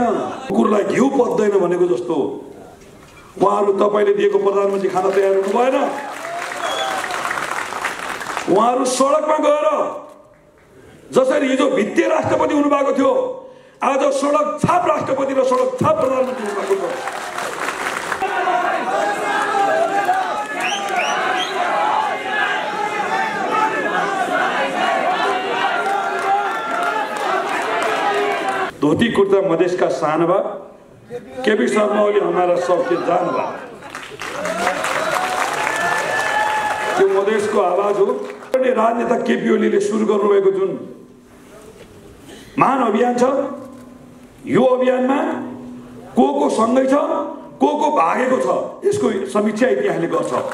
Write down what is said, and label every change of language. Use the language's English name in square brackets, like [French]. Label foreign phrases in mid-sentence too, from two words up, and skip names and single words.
[Nepali] कुकुरलाई घिउ पत्दैन भनेको जस्तो उहाँहरू तपाईँले दिएको प्रधानमन्त्री खान तयार हुनु भएन। उहाँहरू सडकमा गएर जसरी हिजो भित्ते राष्ट्रपति हुनुभएको थियो, आज सडक छाप राष्ट्रपति र सडक छाप प्रधानमन्त्री हुनुभएको छ। [Bhojpuri] धोती कुर्ता मधेश का शान बा, केपी शर्मा ओली हमारा सबके जान बा। [Nepali] त्यो मधेसको आवाज हो। राजनेता केपी ओलीले सुरु गर्नुभएको जुन महान अभियान छ, यो अभियानमा को सँगै छ, को भागेको छ, यसको समीक्षा इतिहासले गर्छ।